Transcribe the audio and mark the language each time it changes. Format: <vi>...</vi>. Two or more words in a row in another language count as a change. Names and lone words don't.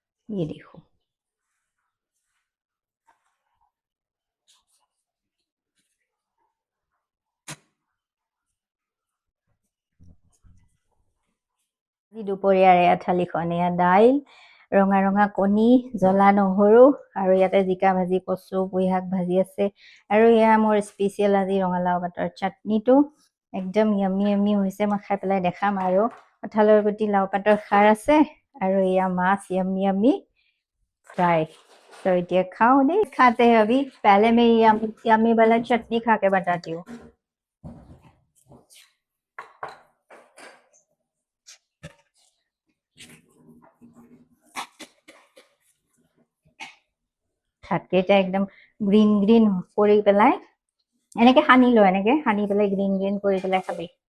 <hi>ये देखो।</hi> <as>আজি দুপৰীয়াৰ এয়া থালিখন, এয়া দাইল, ৰঙা ৰঙা কণী, জ্বলা নহৰু, আৰু ইয়াতে জিকা ভাজি, কচু, পুঁই শাক ভাজি আছে, আৰু এয়া মোৰ স্পেচিয়েল আজি ৰঙালাও পাতৰ চাটনিটো একদম</as> <en>yummy yummy</en> <as>হৈছে। মই খাই পেলাই দেখাম। আৰু কঁঠালৰ গুটি লাও পাতৰ খাৰ আছে, আৰু এয়া মাছ</as> <en>yummy yummy fry.</en> <hi>तो ये खाओ दे, खाते हैं अभी। पहले मैं यम्मी वाला चटनी खा के बताती हूँ।</hi> <as>ভাতকেইটা একদম</as> <en>green green</en> <as>কৰি পেলাই এনেকে সানি ল, এনেকে সানি পেলাই</as> <en>green green</en> <as>কৰি পেলাই খাবি।</as>